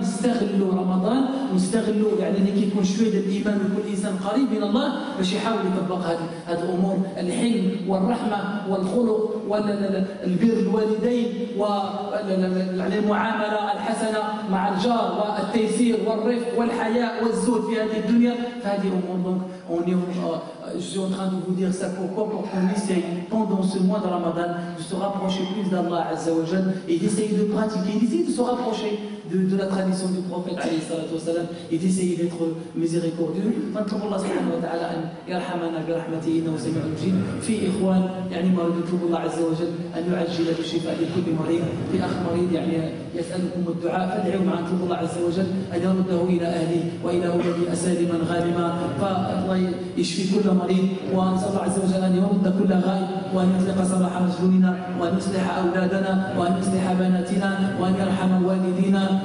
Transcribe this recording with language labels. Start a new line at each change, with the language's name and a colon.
Arabic: نستغلوا رمضان ونستغلوا يعني لكي يكون شوية الإيمان ويكون الإنسان قريب من الله باش يحاول يطبق هذه الأمور: الحلم والرحمة والخلق والبر الوالدين والمعاملة الحسنة مع الجار والتيسير والرفق والحياء والزهد في هذه الدنيا. فهذه أمور
French: je suis en train de vous dire ça pourquoi? Pour qu'on essaye pendant ce mois de Ramadan de se rapprocher plus d'Allah Azza wa Jal et d'essayer de pratiquer, d'essayer de se rapprocher de la tradition du prophète et d'essayer d'être miséricordieux.
Arabic: فنطلب الله سبحانه وتعالى أن يرحمنا برحمته إنه سميع مجيب. في إخوان يعني مريض نطلب الله عز وجل أن يعجل بالشفاء لكل مريض. في أخ مريض يعني يسألكم الدعاء فادعوا معنا نطلب الله عز وجل أن يرده إلى أهله وإلى ولده سالما غانما فالله يشفي كل مريض ونسأل الله عز وجل أن يرد كل غائب وأن يطلق سراح مسجوننا وأن يصلح أولادنا وأن يصلح بناتنا وأن يرحم والدينا